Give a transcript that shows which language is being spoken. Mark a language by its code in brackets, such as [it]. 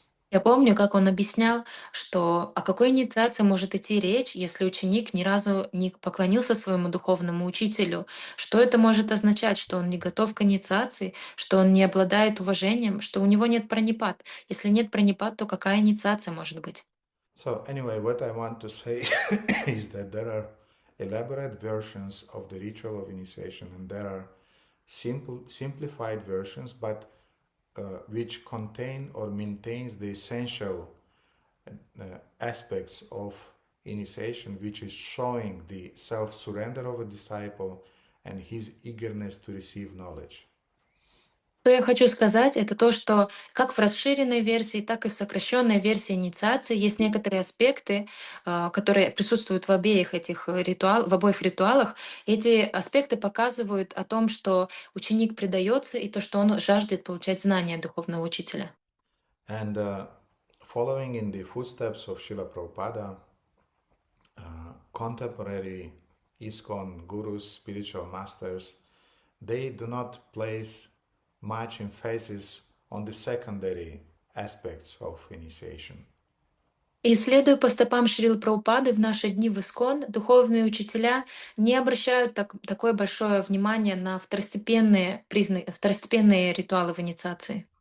[ru] Я помню, как он объяснял, что о какой инициации может идти речь, если ученик ни разу не поклонился своему духовному учителю. Что это может означать? Что он не готов к инициации, что он не обладает уважением, что у него нет пранипат. Если нет пранипат, то какая инициация может быть? [en] So anyway, what I want to say is that there are elaborate versions of the ritual of initiation, and there are simplified versions, but which contain or maintains the essential aspects of initiation, which is showing the self-surrender of a disciple and his eagerness to receive knowledge. [ru] Что я хочу сказать, это то, что как в расширенной версии, так и в сокращенной версии инициации есть некоторые аспекты, которые присутствуют в обоих ритуалах. Эти аспекты показывают о том, что ученик предается и то, что он жаждет получать знания духовного учителя. [en] And following in the footsteps of Srila Prabhupada, contemporary ISKCON gurus, spiritual masters, they do not place much emphasis on the secondary aspects of initiation. [ru] И следуя по стопам Шрилы Прабхупады, в наши дни в ИСККОН духовные учителя не обращают такое большое внимание на второстепенные ритуалы в инициации.